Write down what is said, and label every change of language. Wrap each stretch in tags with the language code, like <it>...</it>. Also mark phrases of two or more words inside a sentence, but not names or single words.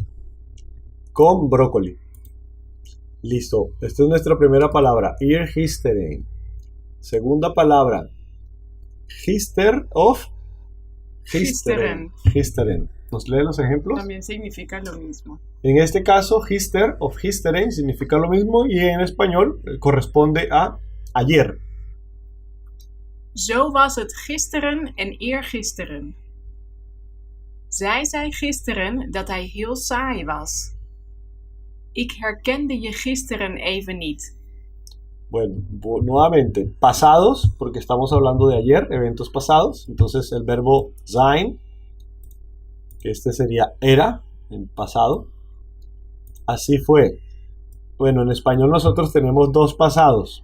<es>Con brócoli. Listo. Esta es nuestra primera palabra. Eergisteren. Segunda palabra. Gisteren. ¿Nos lee los ejemplos? También significa lo mismo. En este caso,</es> <nl>gister of gisteren</nl> <es>significa lo mismo y en español corresponde a ayer.</es> <nl>Zo was het gisteren en eergisteren. Zij zei gisteren dat hij heel saai was. Ik herkende je gisteren even niet.</nl> <es>Bueno, nuevamente, pasados, porque estamos hablando de ayer, eventos pasados. Entonces el verbo zijn, que este sería era, en pasado. Así fue. Bueno, en español nosotros tenemos dos pasados.</es>